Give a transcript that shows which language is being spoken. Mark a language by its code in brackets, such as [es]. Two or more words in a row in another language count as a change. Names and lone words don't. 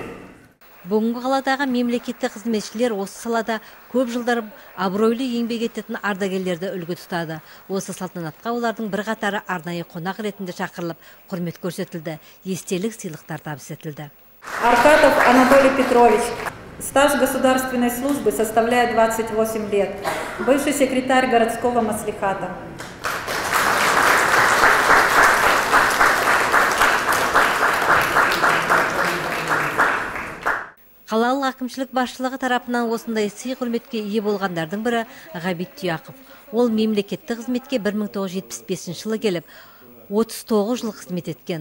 [kk] Бүгінгі қаладағы мемлекеттік қызметшілер осы салада көп жылдар абыройлы еңбек ететін ардагерлерді үлгі тұтады. Осы салтанатқа олардың бірқатары арнайы қонақ ретінде шақырылып, құрмет көрсетілді, естелік сыйлықтар табыс етілді. [ru] Аркатов Анатолий Петрович. Стаж государственной службы составляет 28 лет. Бывший секретарь городского маслихата. [kk] Қалалық әкімшілік басшылығы тарапынан осындай сый құрметке ие болғандардың бірі Ғабит Тұяқов. Ол мемлекеттік қызметке 1975 жылы келіп, 39 жыл қызмет еткен.